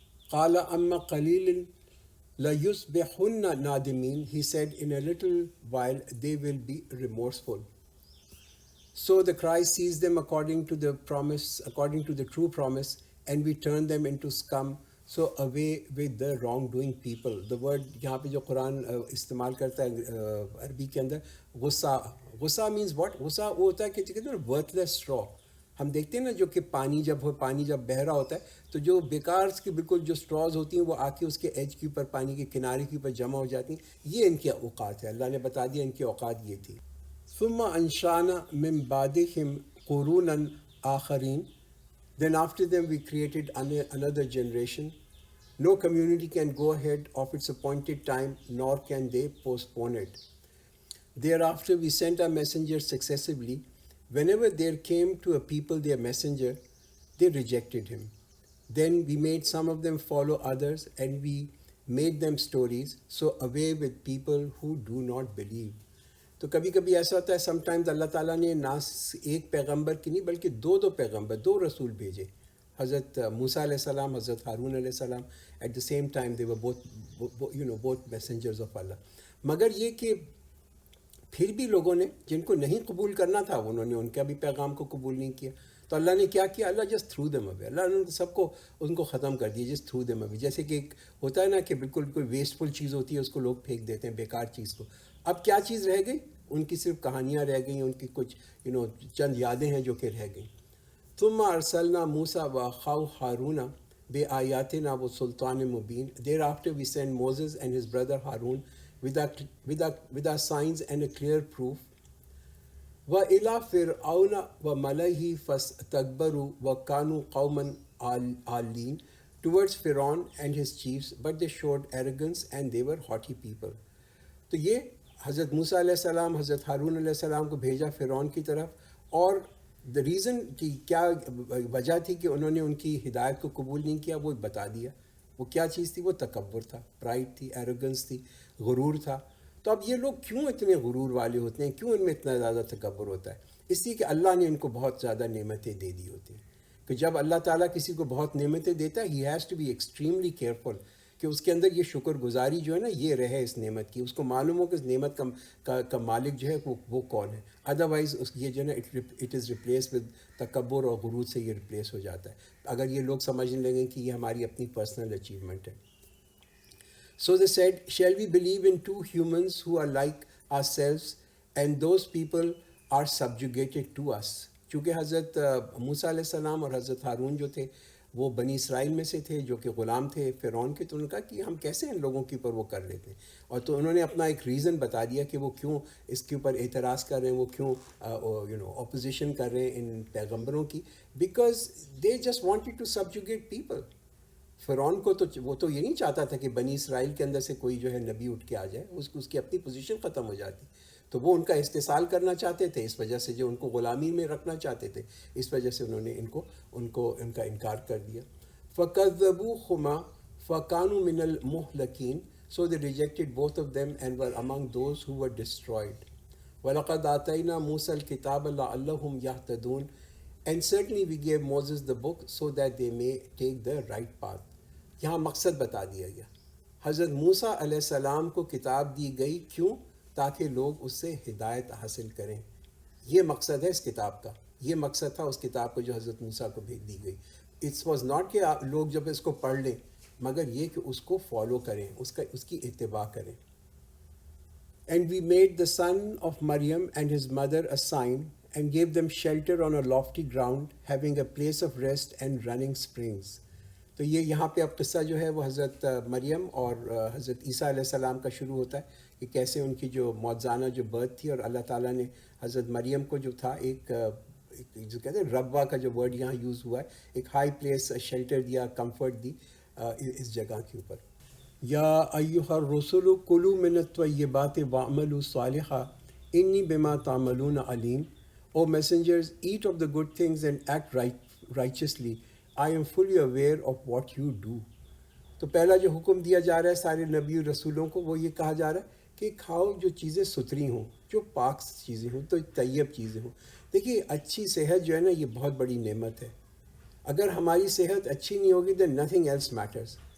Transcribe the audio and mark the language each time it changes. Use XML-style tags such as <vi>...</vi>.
<ar>قال اما قلیل لَيُصْبِحُنَّ نَادِمِينَ،</ar> <en>he said in a little while they will be remorseful. So the cry seized them according to the true promise, and we turned them into scum, so away with the wrongdoing people. The word</en> <ur>یہاں پہ جو قرآن استعمال کرتا ہے عربی کے اندر غصہ</ur> <en>means what؟</en> <ur>غصہ وہ ہوتا ہے کہ کہتے ہیں</ur> <en>worthless straw.</en> <ur>ہم دیکھتے ہیں نا جو کہ پانی جب بہہ رہا ہوتا ہے تو جو بیکار کی بالکل جو سٹراز ہوتی ہیں وہ آ کے اس کے ایج کے اوپر پانی کے کنارے کے اوپر جمع ہو جاتی ہیں. یہ ان کی اوقات ہے، اللہ نے بتا دیا ان کی اوقات یہ تھی.</ur> <ar>ثم انشانا من بعدہم قرونا آخرین،</ar> <en>then after them we created another generation. No community can go ahead of its appointed time, nor can they postpone it. Thereafter we sent our messengers successively. Whenever there came to a people their messenger, they rejected him. Then we made some of them follow others, and we made them stories, so away with people who do not believe.</en> <ur>تو کبھی کبھی ایسا ہوتا ہے</ur> <en>sometimes</en> <ur>اللہ تعالیٰ نے نہ ایک پیغمبر کی نہیں بلکہ دو پیغمبر، دو رسول بھیجے، حضرت موسیٰ علیہ السلام، حضرت ہارون علیہ السلام.</ur> <en>At the same time they were both messengers of Allah.</en> <ur>مگر یہ کہ پھر بھی لوگوں نے جن کو نہیں قبول کرنا تھا انہوں نے ان کا بھی پیغام کو قبول نہیں کیا. تو اللہ نے کیا کیا؟ اللہ</ur> <en>just threw them away,</en> <ur>اللہ نے سب کو ان کو ختم کر دیا، جسٹ تھرو دیم اوے. جیسے کہ ایک ہوتا ہے نا کہ بالکل کوئی ویسٹفل چیز ہوتی ہے اس کو لوگ پھینک دیتے ہیں، بیکار چیز کو. اب کیا چیز رہ گئی؟ ان کی صرف کہانیاں رہ گئیں، ان کی کچھ چند یادیں ہیں جو کہ رہ گئیں.</ur> <ar>ثم ارسلنا موسیٰ واخاہ ہارون بآیاتنا وسلطان مبین.</ar> <en>Thereafter we sent Moses and his brother Harun with our signs and a clear proof.</en> <ar>وَإِلَى فِرْعَوْنَ وَمَلَئِهِ فَاسْتَكْبَرُوا وَكَانُوا قَوْمًا عَالِينَ.</ar> <en>Towards Pharaoh and his chiefs, but they showed arrogance and they were haughty people.</en> <ur>تو یہ حضرت موسیٰ علیہ السلام، حضرت ہارون علیہ السلام کو بھیجا فرعون کی طرف، اور</ur> <en>the reason</en> <ur>کی کیا وجہ تھی کہ انہوں نے ان کی ہدایت کو قبول نہیں کیا وہ بتا دیا. وہ کیا چیز تھی؟ وہ تکبر تھا، پرائڈ تھی، ایروگنس تھی، غرور تھا. تو اب یہ لوگ کیوں اتنے غرور والے ہوتے ہیں؟ کیوں ان میں اتنا زیادہ تکبر ہوتا ہے؟ اس لیے کہ اللہ نے ان کو بہت زیادہ نعمتیں دے دی ہوتی ہیں. کہ جب اللہ تعالیٰ کسی کو بہت نعمتیں دیتا ہے</ur> <en>he has to be extremely careful</en> <ur>کہ اس کے اندر یہ شکر گزاری جو ہے نا یہ رہے اس نعمت کی، اس کو معلوم ہو کہ اس نعمت کا مالک جو ہے وہ کون ہے. ادروائز یہ جو ہے نا</ur> <en>it is replace with</en> <ur>تکبر اور غرور سے یہ ریپلیس ہو جاتا ہے اگر یہ لوگ سمجھنے لگیں کہ یہ ہماری اپنی پرسنل اچیومنٹ ہے.</ur> <en>So they said, shall we believe in two humans who are like ourselves and those people are subjugated to us.</en> <ur>چونکہ حضرت موسیٰ علیہ السلام اور حضرت ہارون جو تھے وہ بنی اسرائیل میں سے تھے جو کہ غلام تھے فرعون کے. تو انہوں نے کہا کہ ہم کیسے ان لوگوں کے اوپر وہ کر لیتے ہیں. اور تو انہوں نے اپنا ایک ریزن بتا دیا کہ وہ کیوں اس کے اوپر اعتراض کر رہے ہیں، وہ کیوں اپوزیشن کر رہے ہیں ان پیغمبروں کی.</ur> <en>Because they just wanted to subjugate people.</en> <ur>فرعون کو تو وہ تو یہ نہیں چاہتا تھا کہ بنی اسرائیل کے اندر سے کوئی جو ہے نبی اٹھ کے آ جائے، اس کی اپنی پوزیشن ختم ہو جاتی. تو وہ ان کا استحصال کرنا چاہتے تھے، اس وجہ سے جو ان کو غلامی میں رکھنا چاہتے تھے، اس وجہ سے انہوں نے ان کا انکار کر دیا.</ur> <ar>فَكَذَّبُوهُمَا فَكَانُوا مِنَ الْمُهْلَكِينَ.</ar> <en>So they rejected both of them and were among those who were destroyed.</en> <ar>وَلَقَدْ آتَيْنَا مُوسَى الْكِتَابَ لَعَلَّهُمْ يَهْتَدُونَ.</ar> <en>And certainly we gave Moses the book so that they may take the right path.</en> <ur>یہاں مقصد بتا دیا گیا. حضرت موسیٰ علیہ السلام کو کتاب دی گئی، کیوں؟ تاکہ لوگ اس سے ہدایت حاصل کریں. یہ مقصد ہے اس کتاب کا، یہ مقصد تھا اس کتاب کو جو حضرت موسیٰ کو بھیج دی گئی.</ur> <en>it's was not</en> <ur>کہ لوگ جب اس کو پڑھ لیں، مگر یہ کہ اس کو فالو کریں، اس کی اتباع کریں.</ur> <en>And we made the son of Maryam and his mother a sign and gave them shelter on a lofty ground, having a place of rest and running springs.</en> <ur>تو یہ یہاں پہ اب قصہ جو ہے وہ حضرت مریم اور حضرت عیسیٰ علیہ السلام کا شروع ہوتا ہے کہ کیسے ان کی جو معجزانہ جو برتھ تھی، اور اللہ تعالیٰ نے حضرت مریم کو جو تھا ایک جو کہتے ہیں ربوہ کا جو ورڈ یہاں یوز ہوا ہے، ایک ہائی پلیس شیلٹر دیا، کمفرٹ دی اس جگہ کے اوپر.</ur> <ar>یا ایھا الرسل کلوا من الطیبات واعملوا صالحا انی بما تعملون علیم.</ar> <en>او messengers, eat of the good things and act righteously. I am fully aware of what you do.</en> <ur>تو پہلا جو حکم دیا جا رہا ہے سارے نبی و رسولوں کو وہ یہ کہا جا رہا ہے کہ کھاؤ جو چیزیں ستھری ہوں، جو پاک چیزیں ہوں، تو طیب چیزیں ہوں. دیکھیے اچھی صحت جو ہے نا یہ بہت بڑی نعمت ہے. اگر ہماری صحت اچھی نہیں ہوگی</ur> <en>then nothing else matters.</en>